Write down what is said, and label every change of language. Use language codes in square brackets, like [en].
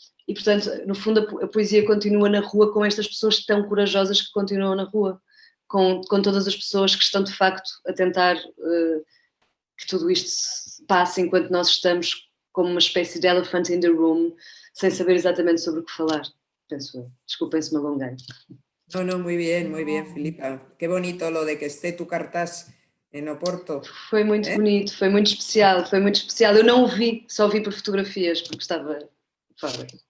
[pt] E, portanto, no fundo, a poesia continua na rua com estas pessoas tão corajosas que continuam na rua, com todas as pessoas que estão, de facto, a tentar que tudo isto passe enquanto nós estamos como uma espécie de [en] elephant in the room, [pt] sem saber exatamente sobre o que falar, penso eu. Desculpem se me alonguei. [es] No, muy bien, Filipa. Qué bonito lo de que esté tu cartaz en Oporto. [pt] Foi muito bonito, foi muito especial. Eu não o vi, só vi por fotografias, porque estava fora.